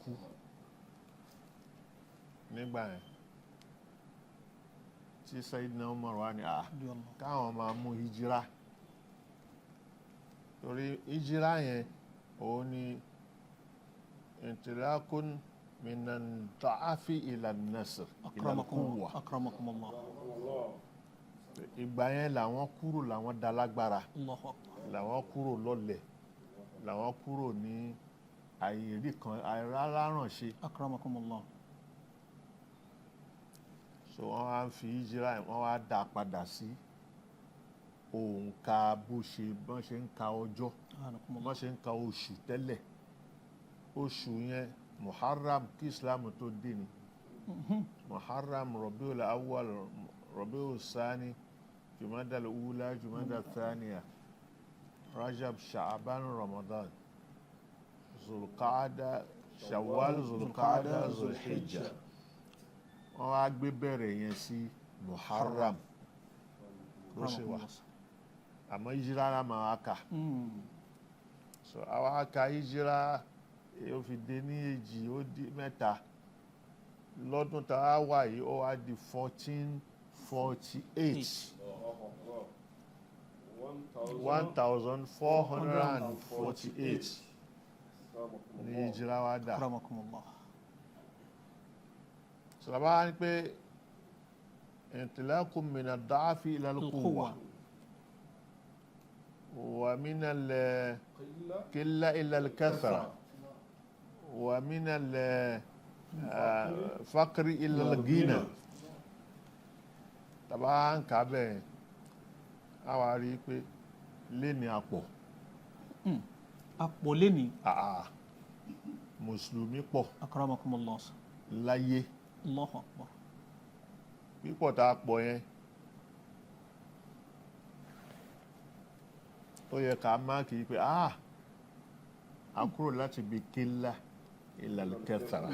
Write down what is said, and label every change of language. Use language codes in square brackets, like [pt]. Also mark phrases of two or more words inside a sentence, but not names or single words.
[yo] kú nígbà yẹn tí Sayyidina Umar wà ní káwọn máa mú Hijrah, torí Hijrah yẹn òun ni [ar] انطلاق من الضعف إلى النصر إلى القوة. Akramakumullah. [yo] Ìgbà yẹn làwọn kúrò làwọn dalágbára, [ar] الله أكبر. [yo] làwọn kúrò lọ́lẹ̀, làwọn kúrò ní àìrí kan àìráránṣe. [ar] Akramakumullah. [yo] So wọ́n wá fi Hijrah wọ́n wá dá padà sí òǹkà bọ́n ṣe ń ka ọjọ́, bọ́n ṣe ń ka oṣù tẹ́lẹ̀. Oṣù yẹn Muharram kí Islam tó dé ni. Muharram, Rabiul Awwal, Rabiul Sani, Jumadal Ula, Jumadal Thaniya, Rajab, Sha'ban, Ramadan, Zulqa'ada, Shawwal, Zulqa'ada, Zulhijjah. Wọ́n wá gbé bẹ̀rẹ̀ yẹn sí Muharram ló ṣe wà, àmọ́ Hijrah máa wá kà. So àwa ka Hijrah ó fi dé ní èjì ó di mẹ́ta, lọ́dún tá a wà yìí ó wá di 1448. 1448 ní Hijrah wá dà. [ar] Akramakumullah. [yo] Sọlá ní pé [ar] انطلاق من الضعف إلى القوة ومن القلة إلى الكثرة ومن الفقر إلى الغنى. [yo] Tàbá ń kà bẹ́ẹ̀ a wá rí pé léni àpọ̀. Àpọ̀ léni. Mùsùlùmí pọ̀ [ar] Akramakumullah. [yo] láyé. [ar] الله أكبر. [yo] Pípọ̀ tá a pọ̀ yẹn ó yẹ ká máàkì pé a kúrò láti ibi [ar] قلة إلى الكثرة.